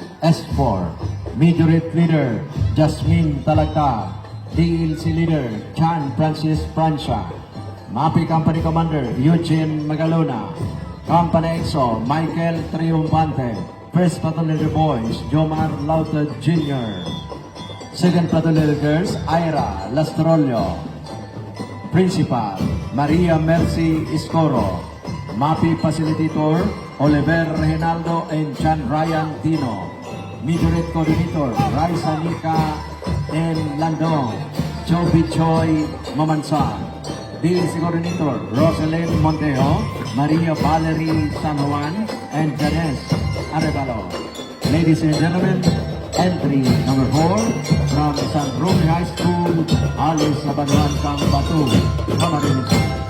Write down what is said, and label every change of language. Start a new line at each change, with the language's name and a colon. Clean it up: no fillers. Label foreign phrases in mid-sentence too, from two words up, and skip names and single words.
English: S4, Majorate Leader Jasmine Talagta, DLC Leader Chan Francis Francia, MAPI Company Commander Eugene Magalona, Company EXO Michael Triumphante, First Platoon Leader Boys Jomar Lauta Jr., Second Platoon Leader Girls Ira Lastrolio, Principal Maria Mercy Iscoro, MAPI Facilitator Oliver Reginaldo and Chan Ryan Tino, Majorate Coordinator Raisa Nika and Landong, Joby Choi Mamansa, DLC Coordinator Rosalyn Montejo, Maria Valerie San Juan, and Janes Arevalo. Ladies and gentlemen, entry number 4 from San Roque High School, Alice Sabanuan Sang Batu, Camarines.